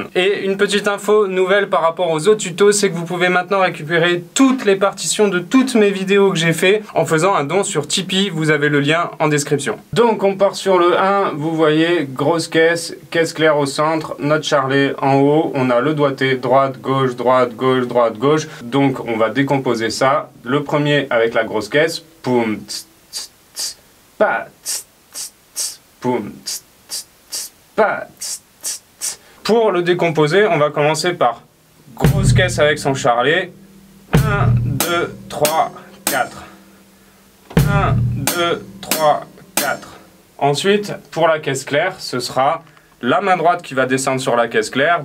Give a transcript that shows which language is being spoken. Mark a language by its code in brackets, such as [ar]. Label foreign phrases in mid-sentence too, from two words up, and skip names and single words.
[fr] Et une petite info nouvelle par rapport aux autres tutos, c'est que vous pouvez maintenant récupérer toutes les partitions de toutes mes vidéos que j'ai fait en faisant un don sur Tipeee, vous avez le lien en description. Donc on part sur le 1, vous voyez, grosse caisse, caisse claire au centre, notre charlet en haut, on a le doigté, droite, gauche, droite, gauche, droite, gauche. Donc on va décomposer ça. Le premier avec la grosse caisse, poum, tss, tss, tss, pa, tss, tss, tss, poum, tss, tss, tss, pa, tss, tss, tss. Pour le décomposer, on va commencer par grosse caisse avec son charlet. 1, 2, 3, 4. 1, 2, 3, 4. Ensuite, pour la caisse claire, ce sera la main droite qui va descendre sur la caisse claire.